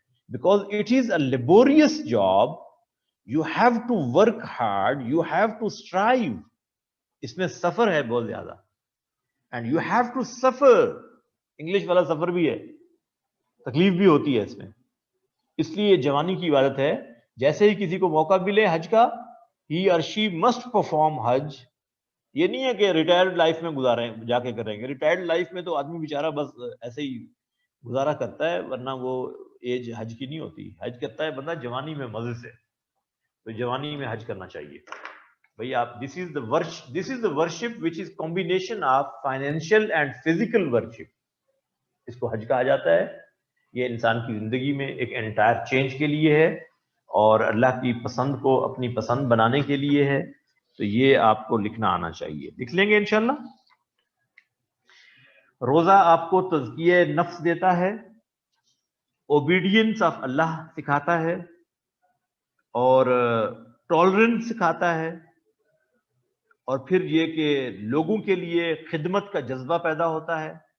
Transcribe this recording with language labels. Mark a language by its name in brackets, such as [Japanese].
[English] Because it is a laborious job. You have to work hard, you have to strive. [Urdu] اس میں سفر ہے بہت زیادہ. [English] And you have to suffer. [Urdu] English والا سفر بھی ہے, تکلیف بھی ہوتی ہے اس میں. اس لیے یہ جوانی کی عبادت ہے. جیسے ہی کسی کو موقع ملے حج کا, [English] He or she must perform حج. [Urdu] یہ نہیں ہے کہ ریٹائرڈ لائف میں گزاریں جا کے کریں گے. ریٹائرڈ لائف میں تو آدمی بیچارہ بس ایسے ہی گزارا کرتا ہے, ورنہ وہ ایج حج کی نہیں ہوتی. حج کرتا ہے بندہ جوانی میں مزے سے. تو جوانی میں حج کرنا چاہیے بھائی آپ. [English] This is the worship which is combination of financial and physical worship. [Urdu] اس کو حج کہا جاتا ہے. یہ انسان کی زندگی میں ایک انٹائر چینج کے لیے ہے, اور اللہ کی پسند کو اپنی پسند بنانے کے لیے ہے. تو یہ آپ کو لکھنا آنا چاہیے. لکھ لیں گے انشاءاللہ. روزہ آپ کو تزکیہ نفس دیتا ہے, اوبیڈینس آف اللہ سکھاتا ہے, اور ٹالرنس سکھاتا ہے, اور پھر یہ کہ لوگوں کے لیے خدمت کا جذبہ پیدا ہوتا ہے.